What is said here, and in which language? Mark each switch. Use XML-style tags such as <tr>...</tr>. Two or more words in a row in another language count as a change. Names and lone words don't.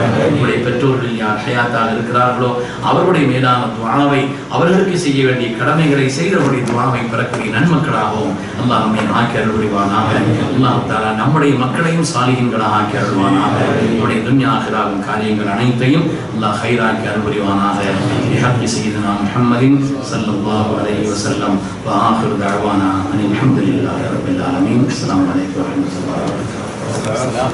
<ta>நம்முடைய பெற்றோர்கள் யார் ஹயாத்தாக இருக்கிறார்களோ அவர்களுடைய மேலான துஆவை, அவர்களுக்கு செய்ய வேண்டிய கடமைகளை செய்தவருடைய துஆவை பெறக்கூடிய நன்மக்களாகவும் அல்லாஹ் நம்மை ஆக்கி அருள் புரிவானாக.</ta> <ar>الله تعالى</ar> <ta>நம்முடைய மக்களையும் சாலிஹீன்களாக ஆக்கி அருள்வானாக. நம்முடைய துன்யா ஆகிராவின் காரியங்கள் அனைத்தையும் அல்லாஹ் ஹைராக்கி அருள் புரிவானாக.</ta> <ar>بحق سيدنا محمد صلى الله عليه وسلم وآخر دعوانا أن الحمد لله رب العالمين. السلام عليكم ورحمة الله وبركاته.</ar>